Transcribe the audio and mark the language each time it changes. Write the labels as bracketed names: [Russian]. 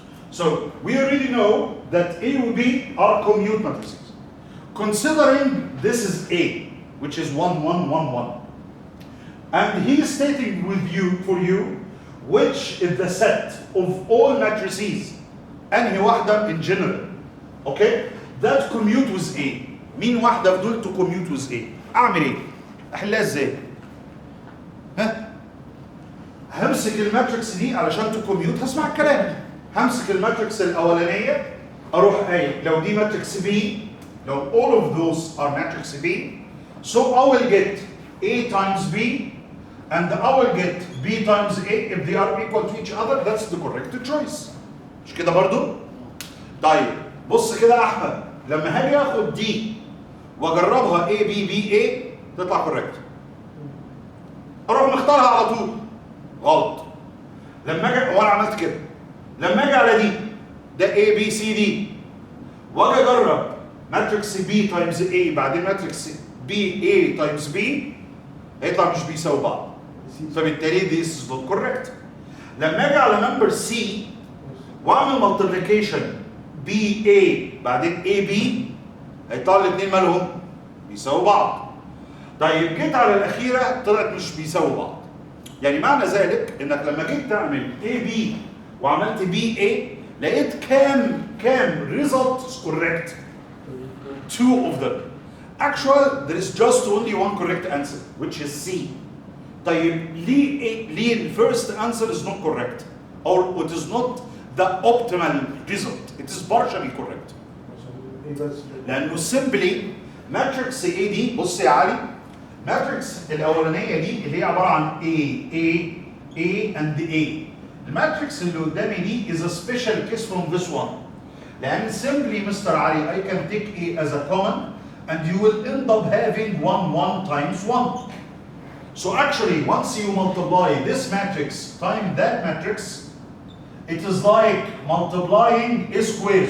[English] So we already know that A and B are commute matrices. Considering this is A, which is 1, 1, 1, 1. And he is stating for you, which is the set of all matrices, [Arabic] أنهي واحدة [English] in general. Okay? That commute with A. [Arabic] مين واحدة في دول [English] to commute with A؟ [Arabic] أعمل إيه؟ أحلها إزاي؟ ها؟ همسك الماتريكس دي علشان تو كوميوت هسمع الكلام. همسك الماتريكس الأولانية أروح قايل لو دي ماتريكس B، لو [English] all of those are matrix B, so I will get A times B and I will get B times A if they are equal to each other. That's the correct choice. [Arabic] مش كده برضو؟ طيب بص كده يا أحمد، لما هاجي آخد دي وأجربها A B B A تطلع كوريكت. أروح مختارها على طول. غلط. لما أجي وأنا عملت كده، لما أجي على دي ده A B C D وأجي أجرب ماتريكس B تايمز A بعدين ماتريكس B A تايمز B هيطلع مش بيساوي بعض. فبالتالي [English] this is not correct. [Arabic] لما اجي على نمبر C واعمل مالتيبليكيشن BA بعدين AB هيطلع الاثنين مالهم؟ بيساووا بعض. طيب جيت على الاخيره طلعت مش بيساووا بعض. يعني معنى ذلك انك لما جيت تعمل AB وعملت BA لقيت كام [English] result is correct. Two of them. Actually, there is just only one correct answer, which is C. [Arabic] طيب ليه [English] first answer is not correct, or it is not the optimal result. It is partially correct. [Arabic] لأنه simply matrix A دي بص يا علي، matrix الأولانية دي اللي هي عبارة عن A and A. الماتريكس اللي قدامي دي [English] is a special case from this one. [Arabic] لأن [English] simply Mr. Ali, I can take A as a common and you will end up having 1 times 1. So actually, once you multiply this matrix times that matrix, it is like multiplying A squared.